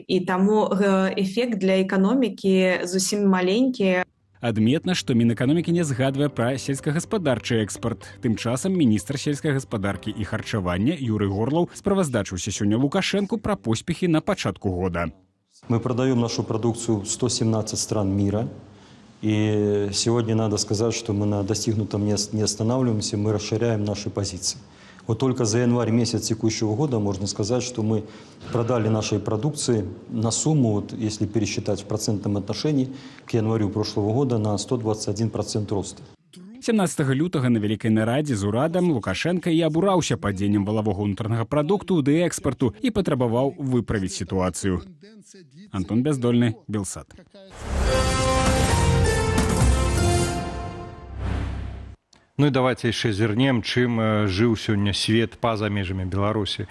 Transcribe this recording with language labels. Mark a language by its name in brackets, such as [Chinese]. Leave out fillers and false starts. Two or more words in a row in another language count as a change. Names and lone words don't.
[Belarusian] І таму эфект для эканомікі зусім маленькі. Адметна, што Мінэканомікі не згадвае пра сельскагаспадарчы экспарт. Тым часам міністр сельскай гаспадаркі і харчавання Юрый Горлаў справаздачыўся сёння Лукашэнку пра поспехі на пачатку года. [Russian] Мы продаем нашу продукцию в 117 стран мира. И сегодня надо сказать, что мы на достигнутом не останавливаемся, мы расширяем наши позиции. Вот только за январь месяц текущего года можно сказать, что мы продали нашей продукции на сумму, вот если пересчитать в процентном отношении, к январю прошлого года на 121% роста. [Belarusian] 17 лютага на вялікай нарадзе з урадам Лукашенка і абураўся падзеннем валавога ўнутранага прадукту ды экспарту і патрабаваў выправіць сітуацыю. Антон Бяздольны, Белсат. Ну і давайте яшчэ зірнем, чым жыў сёння свет па-за межамі Беларусі.